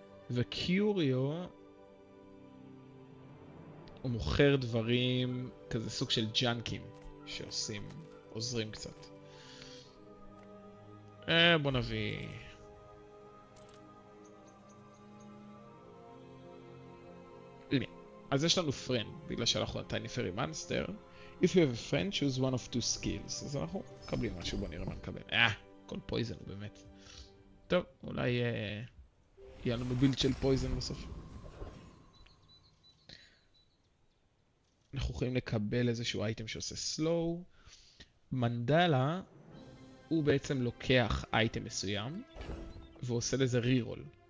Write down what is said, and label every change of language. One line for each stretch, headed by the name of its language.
Hebrew: וקיוריו, הוא מוכר דברים, כזה סוג של ג'אנקים, עוזרים קצת. בוא נביא... אז יש לנו friend, בגלל שאנחנו טייני פרי מאנסטר.
English: If you have a friend, choose one of two skills.
Hebrew: אז אנחנו מקבלים משהו, בוא נראה מה נקבל. כל פויזן באמת. טוב, אולי יהיה לנו בילד של פויזן בסוף. אנחנו יכולים לקבל איזשהו אייטם שעושה סלואו. מנדלה הוא בעצם לוקח אייטם מסוים ועושה לזה רירול.